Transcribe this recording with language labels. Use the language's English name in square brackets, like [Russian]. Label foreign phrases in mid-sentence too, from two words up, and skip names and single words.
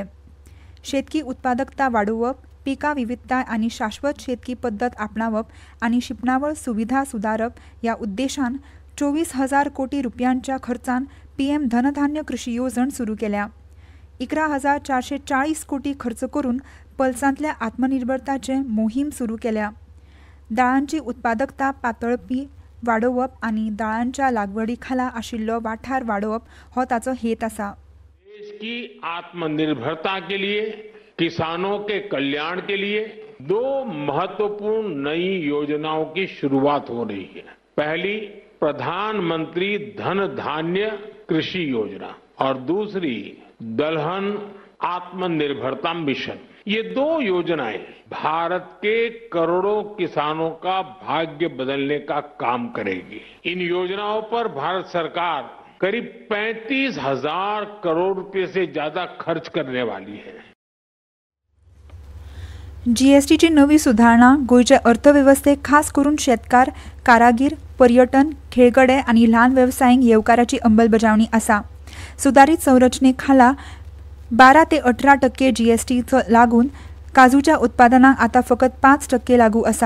[Konkani] शेतकी उत्पादकता वाडोवप, पिका विविधताय आनी शाश्वत शेतकी पद्दत आपणावप आनी शिंपणावळ सुविधा सुदारप ह्या उद्देशान 24,000 कोटी रुपयांच्या खर्चान PM धनधान्य कृषी येवजण सुरू केल्या. 11,440 कोटी खर्च करून पल्सांतल्या आत्मनिर्भरताचे मोहीम सुरू केल्या. दाळांची उत्पादकता पातळपी वाडोवप आनी दाळांच्या लागवडी खाला आशिल्लो वाठार वाडोवप हो ताचो हेत आसा. [Hindi] देश की आत्मनिर्भरता के लिए, किसानों के कल्याण के लिए 2 महत्वपूर्ण नई योजनाओं की शुरुआत हो रही है. पहली प्रधानमंत्री धन धान्य कृषि योजना और दूसरी दलहन आत्मनिर्भरता मिशन. ये 2 योजनाएं भारत के करोड़ों किसानों का भाग्य बदलने का काम करेगी. इन योजनाओं पर भारत सरकार करीब 35,000 करोड़ रुपए से ज्यादा खर्च करने वाली है. [Konkani] GSTची नवी सुधारणा गोंयचे अर्थवेवस्थेक खास करून शेतकार, कारागीर, पर्यटन, खेळगडे आनी ल्हान वेवसायीक येवकाराची अंमलबजावणी आसा. सुदारीत संरचने खाला 12 ते 18% GST लागून काजूच्या उत्पादनांक आतां फकत 5% लागू आसा.